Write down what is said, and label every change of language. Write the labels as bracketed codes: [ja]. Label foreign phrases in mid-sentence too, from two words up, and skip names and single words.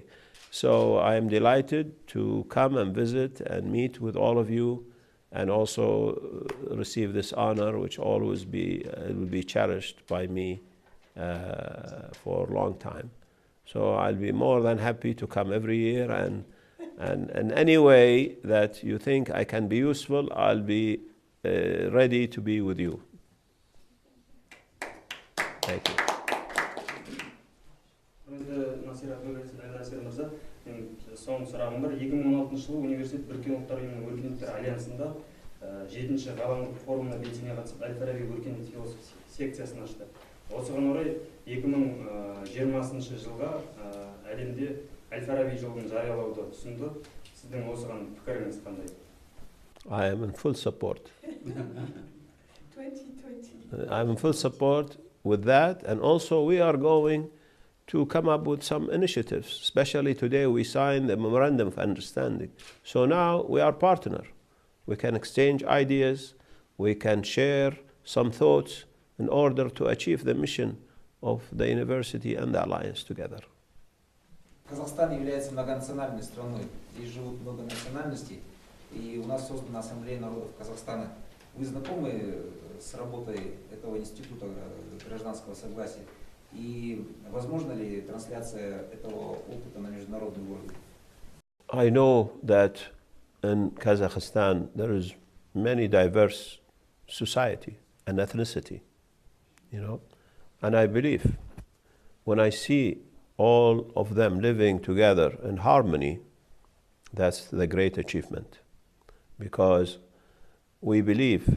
[en] So I am delighted to come and visit and meet with all of you, and also receive this honor, which always will be cherished by me for a long time. So I'll be more than happy to come every year, and any way that you think I can be useful, I'll be ready to be with you. Thank you. [kk] Насир Абдулазиз Аль-Насер мырза, мен соңғы сұрағым бар. 2016 жылы университет Біріккен ұлттар ұйымының Өркениеттер Альянсында 7-ші ғаламдық форумына белсене қатысып әл-Фараби өркениет философ секциясын ашты. Осыған орай 2020 жылға әлемде әл-Фараби жылын жариялауды ұсынды. Сіздің осыған пікіріңіз қандай? [en] I am in full support. 2020. I'm in full support with that, and also we are going to come up with some initiatives. Especially today we signed a memorandum of understanding. So now we are partner. We can exchange ideas, we can share some thoughts in order to achieve the mission of the university and the alliance together. [ru] Казахстан является многонациональной страной. Здесь живут много национальностей, и у нас создана Ассамблея народов Казахстана. Вы знакомы с работой этого института гражданского согласия? И возможно ли трансляция этого опыта на международный уровень? [en] I know that in Kazakhstan there is many diverse society and ethnicity, you know, and I believe when I see all of them living together in harmony, that's the great achievement, because we believe